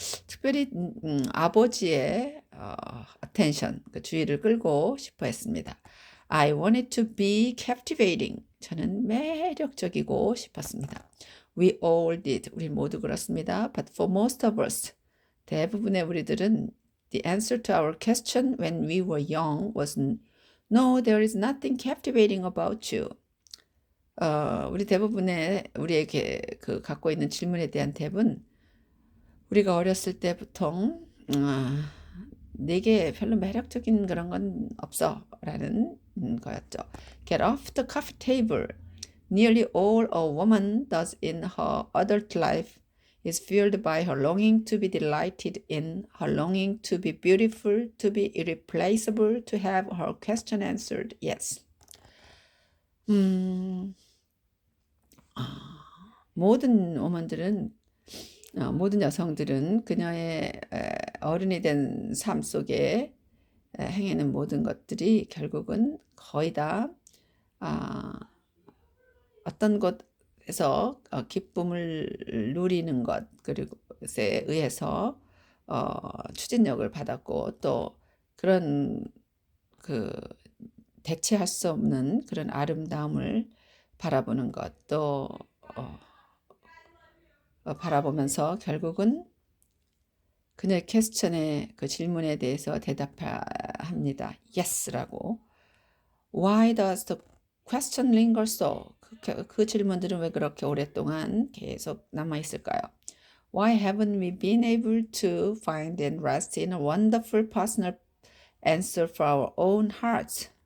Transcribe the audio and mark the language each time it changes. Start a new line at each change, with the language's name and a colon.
Korean: 특별히 아버지의 attention, 그 주의를 끌고 싶어 했습니다.
English: I wanted to be captivating.
Korean: 저는 매력적이고 싶었습니다.
English: We all did.
Korean: 우리 모두 그렇습니다.
English: But for most of us,
Korean: 대부분의 우리들은
English: the answer to our question when we were young was no, there is nothing captivating about you.
Korean: 우리 대부분의 우리에게 그 갖고 있는 질문에 대한 답은 우리가 어렸을 때 보통 내게 별로 매력적인 그런 건 없어 라는 거였죠.
English: Get off the coffee table. Nearly all a woman does in her adult life is fueled by her longing to be delighted in, her longing to be beautiful, to be irreplaceable, to have her question answered. Yes.
Korean: 모든 woman들은 모든 여성들은 그녀의 어른이 된 삶 속에 행하는 모든 것들이 결국은 거의 다 어떤 것에서 기쁨을 누리는 것, 그리고 것에 의해서 추진력을 받았고, 또 그런 그 대체할 수 없는 그런 아름다움을 바라보는 것, 또 바라보면서 결국은 그녀의 퀘스천의 그 질문에 대해서 대답합니다. Yes라고.
English: Why does the question linger so?
Korean: 그 질문들은 왜 그렇게 오랫동안 계속 남아있을까요?
English: Why haven't we been able to find and rest in a wonderful personal answer for our own hearts?